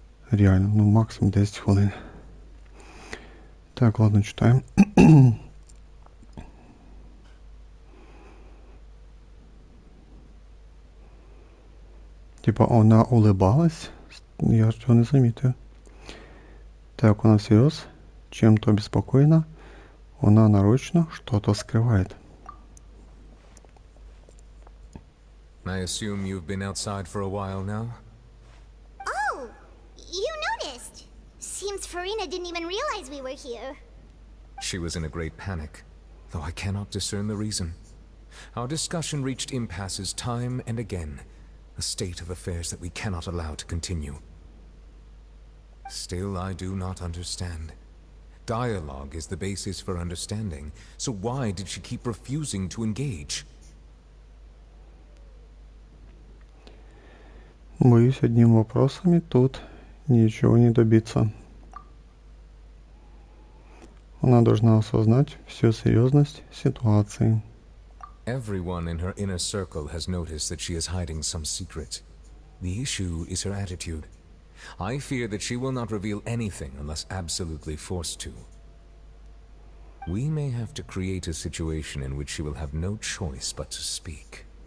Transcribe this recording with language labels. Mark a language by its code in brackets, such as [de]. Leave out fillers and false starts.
[uk] Реально, ну максимум 10 хвилин. Так, ладно, читаємо. Типа вона [ru] улыбалась, [uk] я цього не замітив. [ru] Так, [uk] вона [ru] всерьез чем-то обеспокоена, она нарочно что-то скрывает. [en] I assume you've been outside for a while now? Oh, you noticed. Seems Farina didn't even realize we were here. She was in a great panic, though I cannot discern the reason. Our discussion reached impasses time and again, a state of affairs that we cannot allow to continue. Still, I do not understand. Dialogue is the basis for understanding, so why did she keep refusing to engage? [ru] Боюсь, одним вопросами тут ничего не добиться. Она должна осознать всю серьезность ситуации. [en] Everyone in her inner circle has noticed that she is hiding some secret. The issue is her attitude. I fear that she will not reveal anything unless absolutely forced to. We may have to create a situation in which she will have no choice but to speak.